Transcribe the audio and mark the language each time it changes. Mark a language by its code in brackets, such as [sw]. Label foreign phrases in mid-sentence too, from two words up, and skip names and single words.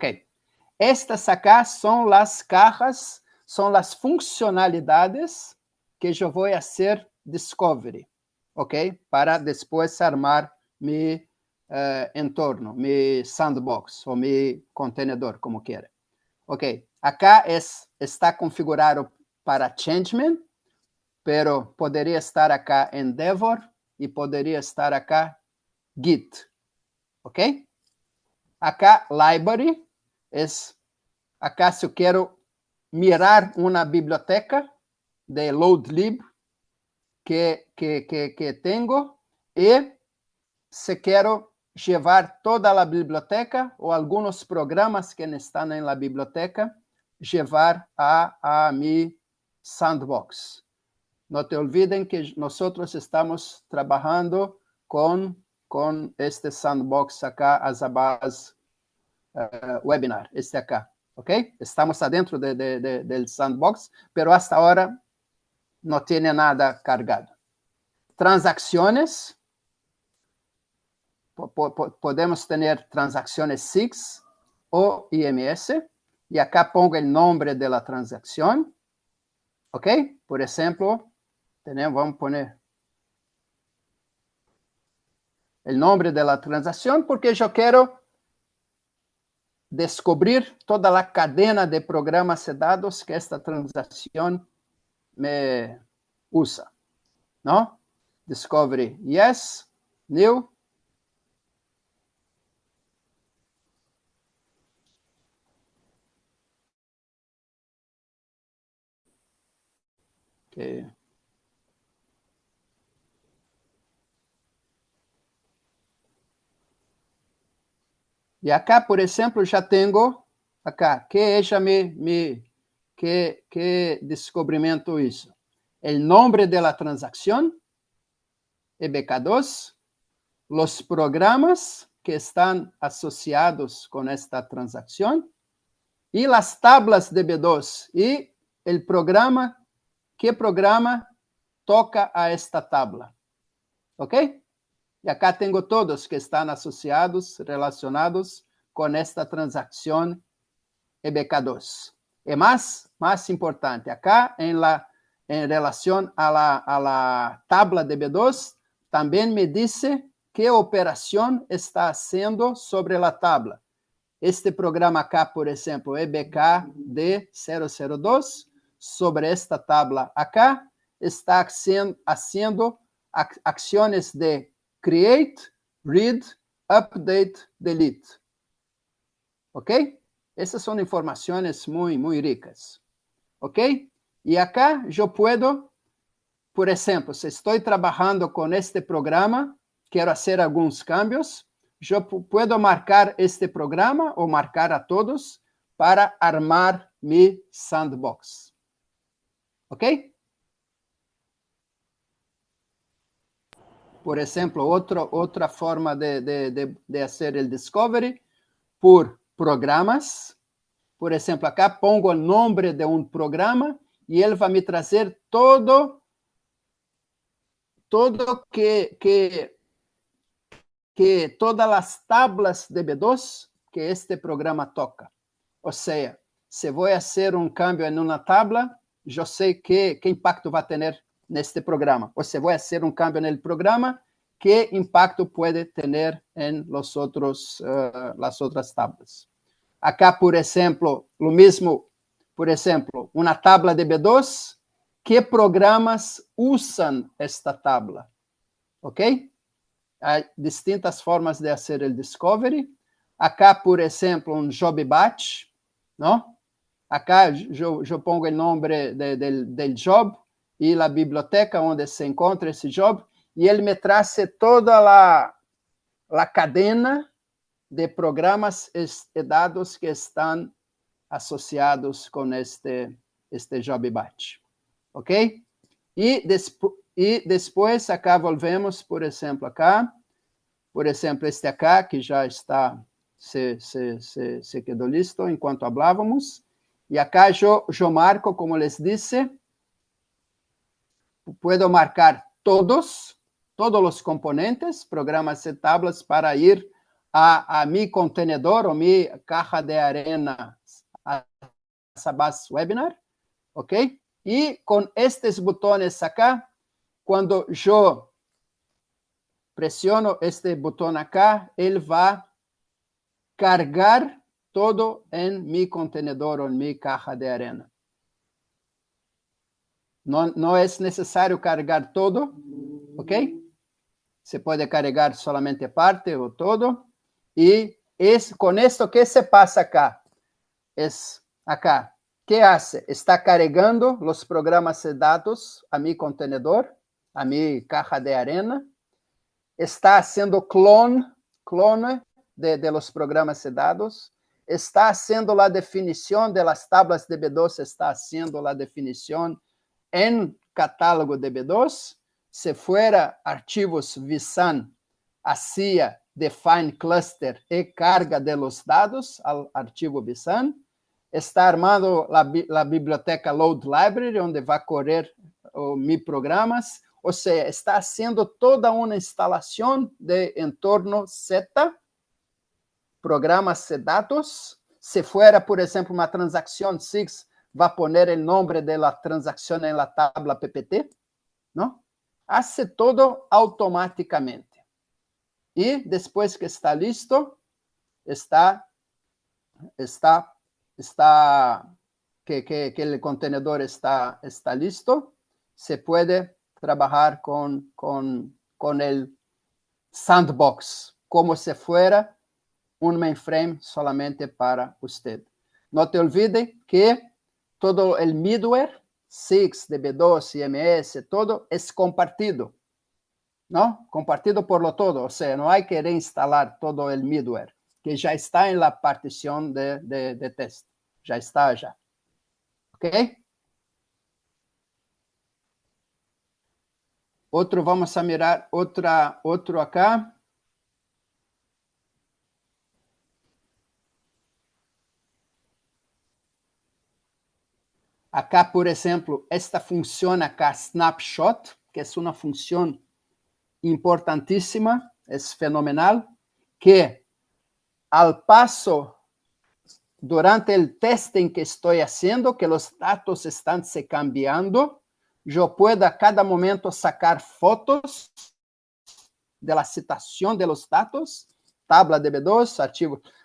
[es] Estas acá son las cajas, son las funcionalidades que yo voy a hacer Discovery, ¿ok? Para después armar mi entorno, mi sandbox o mi contenedor, como quiera. Ok, acá está configurado para Changeman, pero [pt] poderia estar acá Endeavor e poderia estar acá Git, [es] ok? [pt] Acá Library acá se eu quero mirar uma biblioteca de loadlib que tenho e se quero levar toda a biblioteca ou alguns programas que estão na biblioteca, [es] levar a mi sandbox. [pt] Não te olviden que nós estamos trabalhando com este sandbox acá, as abas webinar, este acá, ¿ok? [es] Estamos adentro del sandbox, pero hasta ahora no tiene nada cargado. Transacciones, podemos tener transacciones SIX o IMS, y acá pongo el nombre de la transacción, ¿ok? Por ejemplo, vamos a poner el nombre de la transacción porque yo quiero [pt] descobrir toda a cadena de programas e dados que esta transacção me usa, [es] não? [en] Discovery, yes, new. Okay. [pt] E acá, por exemplo, já tenho acá, que ella que descobrimento isso? O nome da transação, EBK2, os programas que estão associados com esta transação e as tablas de B2 e o programa, que programa toca a esta tabla. ¿Ok? E acá tenho todos que estão associados, relacionados com esta transação EBK2. E mais importante, acá em relação [es] a la tabla de B2, [pt] também [es] me dice [pt] que operação [es] está haciendo sobre [pt] a tabla. [es] Este programa acá, [pt] por exemplo, [es] EBKD002, sobre esta tabla acá, está haciendo acciones de [en] create, read, update, delete. [es] ¿Ok? [pt] Essas são informações muito ricas. ¿Ok? E acá [es] eu puedo, [pt] por exemplo, se estou trabalhando com este programa, quero fazer alguns cambios, [es] eu puedo [pt] marcar este programa ou marcar a todos [es] para armar mi sandbox. [pt] ¿Ok? Por exemplo, outra forma de fazer o discovery por programas. Por exemplo, [es] acá pongo [pt] o nome de um programa e ele vai me trazer todo que todas as tablas de B2 que este programa toca. Ou seja, se vou fazer um cambio em uma tabla, eu sei que impacto vai ter neste programa. Ou se vou fazer um cambio no programa, que impacto pode ter em las outras tablas. Acá, por exemplo, o mesmo, por exemplo, uma tabla de B2, que programas usam esta tabla? Ok? Há distintas formas de fazer o discovery. Acá, por exemplo, um job batch, não? Acá [es] eu pongo [pt] o nome del job e a biblioteca onde se encontra esse job, e ele me traz toda a cadena de programas e dados que estão associados com este job batch. Ok? E depois acá volvemos, por exemplo, acá. Por exemplo, este acá, que já está, se quedou listo enquanto falávamos. E acá eu marco, como les disse, puedo marcar todos os componentes, programas e tablas para ir a [es] mi contenedor ou mi caja de arena, [pt] a essa base webinar, ok? E com estes botões acá, quando eu pressiono este botão acá, ele vai carregar todo em [es] mi contenedor ou em mi caja de arena. [pt] Não é necessário carregar todo, ok? Se pode carregar solamente parte ou todo. E com isso, o que se passa acá? [es] Acá, ¿qué hace? [pt] Está carregando os programas de dados [es] a mi contenedor, a mi caja de arena. Está haciendo clone de los programas de dados. Está haciendo [pt] a definição [es] de las tablas [pt] de B2, [es] está haciendo [pt] a definição em catálogo de B2. [es] Se fuera arquivos VSAN, hacía [en] define cluster [es] e carga de los dados al arquivo VSAN. [pt] Está armando a biblioteca Load Library, onde vai correr mi programas. Ou seja, [es] está haciendo [pt] toda uma instalação de entorno Z, programas de dados. [es] Se fuera, [pt] por exemplo, uma transação SIX, vai poner o nome da transação em la tabla PPT, não? [es] Hace todo [pt] automaticamente. E depois que está listo, que o contenedor está listo, se pode trabalhar com o sandbox, [es] como se fuera [pt] um mainframe solamente para você. Não te olvide que todo o middleware, SIX, DB2, IMS, todo é compartido, não? [es] Compartido por lo todo, [pt] ou seja, não há que reinstalar todo o middleware, que já está em la partição de teste, já está já, ok? Outro, [es] vamos a mirar [pt] outro acá. Acá, por exemplo, esta função acá, snapshot, que é uma função importantíssima, é fenomenal, que al paso, durante o testing que estou fazendo, que os dados estão se cambiando, eu puedo a cada momento sacar fotos da citação de los dados, tabla de B2, arquivo